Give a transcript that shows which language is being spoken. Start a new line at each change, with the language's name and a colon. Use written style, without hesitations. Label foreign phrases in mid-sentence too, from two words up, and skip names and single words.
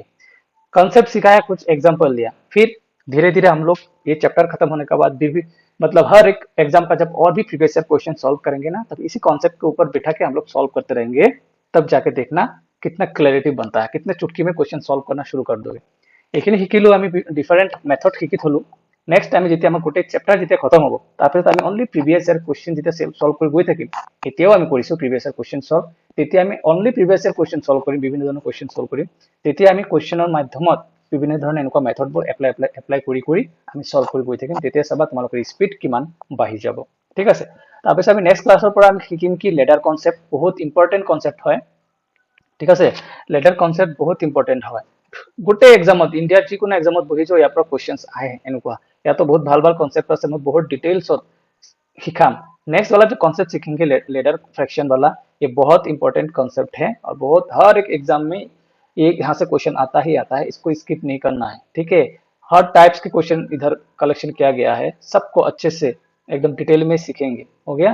Hindi: कॉन्सेप्ट सिखाया, कुछ एग्जांपल दिया, फिर धीरे धीरे हम लोग ये चैप्टर खत्म होने के बाद भी मतलब हर एक एग्जाम का जब और भी
English: previous year question
Hindi: सॉल्व करेंगे ना, तब इसी कॉन्सेप्ट के ऊपर बिठा के हम लोग सॉल्व करते रहेंगे, तब जाके देखना कितना क्लैरिटी बनता है, कितने चुटकी में क्वेश्चन सॉल्व करना शुरू कर दोगे।
Assamese: এইখিনি শিকিলো আমি
English: different method
Assamese: শিকি থলো।
English: next time
Assamese: যেতিয়া আমাৰ গোটেই চেপ্টাৰ যেতিয়া খতম হ'ব, তাৰপিছত আমি
English: only previous year question
Assamese: যেতিয়া সলভ কৰি গৈ থাকিম, এতিয়াও আমি কৰিছো
English: previous year question solve,
Assamese: তেতিয়া আমি
English: only previous year question solve
Assamese: কৰিম, বিভিন্ন ধৰণৰ কুৱেশ্যন সলভ কৰিম, তেতিয়া আমি কুৱেশ্যনৰ মাধ্যমত বিভিন্ন ধৰণৰ এনেকুৱা
English: methods apply
Assamese: কৰি কৰি আমি সলভ কৰি গৈ থাকিম, তেতিয়া চাবা তোমালোকৰ স্পীড কিমান বাঢ়ি যাব, ঠিক আছে। তাৰপিছত আমি
English: next class
Assamese: পৰা আমি শিকিম কি
English: ladder concept,
Assamese: বহুত
English: important concept
Assamese: হয়, ঠিক আছে।
English: ladder concept
Assamese: বহুত ইম্পৰ্টেন্ট হয়, গোটেই এক্সামত, ইণ্ডিয়াৰ যিকোনো এক্সামত বহি যাও ইয়াৰ পৰা কুৱেশ্যনছ আহে এনেকুৱা, ইয়াতো বহুত ভাল ভাল কনসেপ্ট আছে, মই বহুত ডিটেইলছত শিকাম।
Hindi: नेक्स्ट वाला जो कॉन्सेप्ट सीखेंगे
English: ladder fraction
Hindi: वाला, ये बहुत
English: important concept
Hindi: है और बहुत हर एक एग्जाम में ये यहाँ से क्वेश्चन आता ही आता है, इसको स्किप नहीं करना है, ठीक है। हर टाइप्स के क्वेश्चन इधर कलेक्शन किया गया है, सबको अच्छे से एकदम डिटेल में सीखेंगे, हो गया।